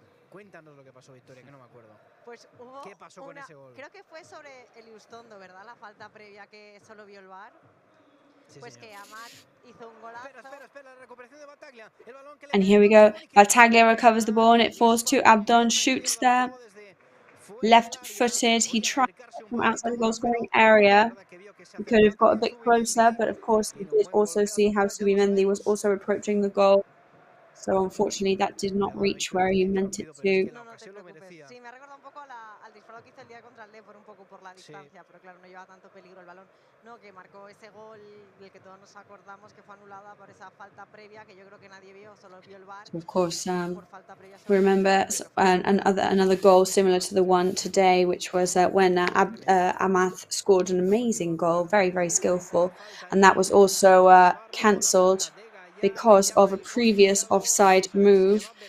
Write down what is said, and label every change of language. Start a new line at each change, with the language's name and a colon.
Spanish: Cuéntanos lo que pasó, Victoria, que no me acuerdo. Pues hubo ¿Qué pasó con ese gol? Creo que fue sobre el Iustondo, ¿verdad? La falta previa que solo vio el VAR. Sí, pues señor. que Amat hizo un golazo. Espera, la recuperación de Battaglia. El balón que le
English: And here we go. Battaglia recovers the ball and it falls to Abdon. Shoots there. Left-footed. He tried from outside the goal-scoring area. He could have got a bit closer, but of course he did also see how Subimendi was also approaching the goal. So unfortunately that did not reach where he meant it to.
Spanish: No, no te preocupes. Sí, me ha recordado un poco al disparo que hizo el día contra el Depor, un poco por la distancia, pero claro, no lleva tanto peligro el balón. No, que marcó ese gol del que todos nos acordamos que fue anulada por esa falta previa que yo creo que nadie vio, solo vio el VAR.
English: So of course, we remember another goal similar to the one today, which was when Amath scored an amazing goal, very, very skillful, and that was also cancelled because of a previous offside move.